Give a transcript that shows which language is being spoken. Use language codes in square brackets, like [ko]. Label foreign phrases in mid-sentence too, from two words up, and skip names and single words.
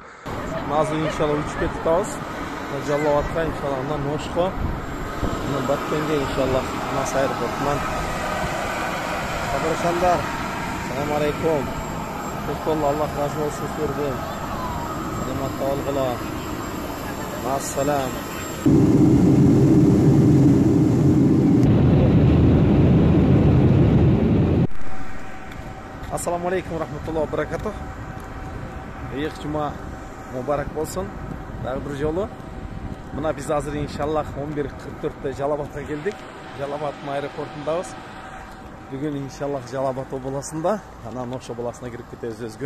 [ky] Азыр иншалла учуп кетип атабыз. Жалал Абадка иншалла, анан Ошко, анан Баткенге иншалла, Анас аэропортунан. Кадыршандар, [ar] سلام عليكم. [ky] Аллах разы болсун силерден. Саламатта болгула. Ассалам. [ar] السلام عليكم رحمة الله وبركاته. [ky] Ыйык жума мубарак болсун. Дагы бир жолу. Мына биз азыр иншаллах 11:44-те Жалал Абадка келдик. Жалал Абадтын аэропортундабыз. Бүгүн иншаллах Жалал Абад областында, анан Ошо областына кирип кетебиз өзгөн.